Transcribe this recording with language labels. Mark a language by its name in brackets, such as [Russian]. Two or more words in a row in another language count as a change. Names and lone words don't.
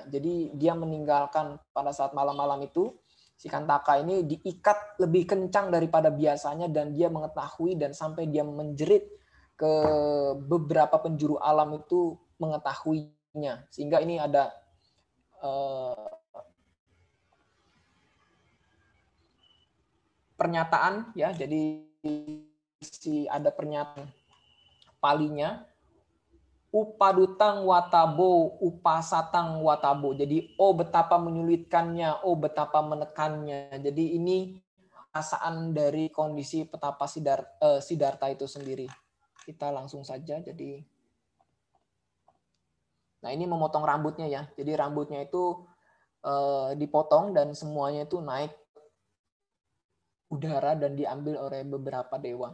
[Indonesian] Jadi dia meninggalkan pada saat malam-malam itu, si Kantaka ini diikat lebih kencang daripada biasanya dan dia mengetahui dan sampai dia menjerit ke beberapa penjuru alam itu mengetahuinya. Sehingga ini ada pernyataan ya, jadi ada pernyataan palinya, [Pali] upadutang watabo, upasatang watabo. [Indonesian] Jadi, oh betapa menyulitkannya, oh betapa menekannya. Jadi ini perasaan dari kondisi petapa Siddhartha itu sendiri. Kita langsung saja. Jadi, nah ini memotong rambutnya ya. Jadi rambutnya itu dipotong dan semuanya itu naik udara dan diambil oleh beberapa dewa.